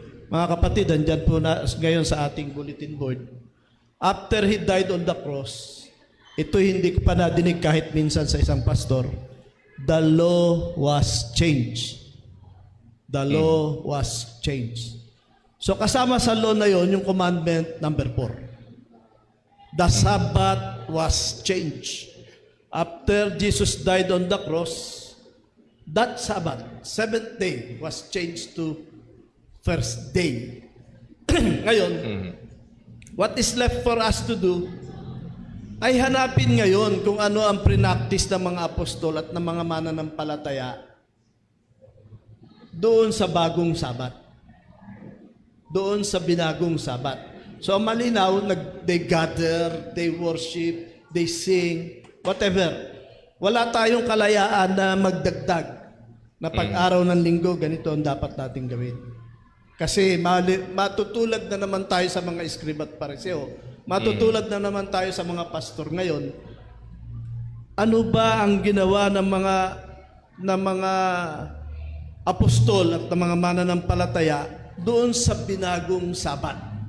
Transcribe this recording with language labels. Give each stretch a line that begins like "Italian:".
Filipino: Mga kapatid, andyan po na ngayon sa ating bulletin board.
English: After He died on the cross, ito hindi ko pa nadinig kahit minsan sa isang pastor, the law was changed. The law was changed.
Filipino: So kasama sa law na yon yung commandment number 4.
English: The Sabbath was changed. After Jesus died on the cross, that Sabbath, 7th day, was changed to first day.
Filipino: Ngayon,
English: what is left for us to do
Filipino: ay hanapin ngayon kung ano ang prinactice ng mga apostol at ng mga mananampalataya doon sa bagong Sabat. Doon sa binagong Sabat.
English: So
Filipino: malinaw,
English: they gather, they worship, they sing, whatever.
Filipino: Wala tayong kalayaan na magdagdag na pag-araw ng linggo, ganito ang dapat nating gawin. Kasi matutulad na naman tayo sa mga eskrib at pariseo. Matutulad na naman tayo sa mga pastor ngayon. Ano ba ang ginawa ng mga apostol at ng mga mananampalataya doon sa binagong Sabat?